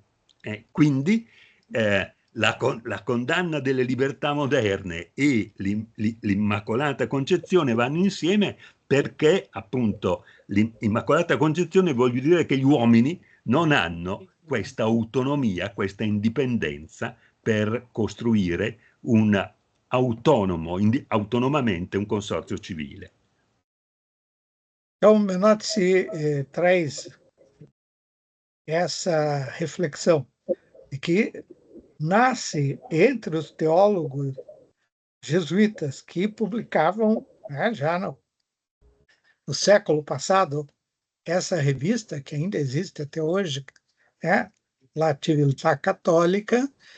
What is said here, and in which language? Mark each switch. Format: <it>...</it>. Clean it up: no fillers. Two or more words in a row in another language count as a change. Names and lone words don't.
<it>Quindi la condanna delle libertà moderne e l'Immacolata Concezione vanno insieme perché appunto l'Immacolata Concezione vuol dire che gli uomini non hanno questa autonomia, questa indipendenza per costruire autonomamente un consorzio civile.</it> <pt>Então, Menotti traz essa reflexão de que nasce entre os teólogos jesuítas que publicavam, já no século passado, essa revista, que ainda existe até hoje, La Civiltà Católica,</pt>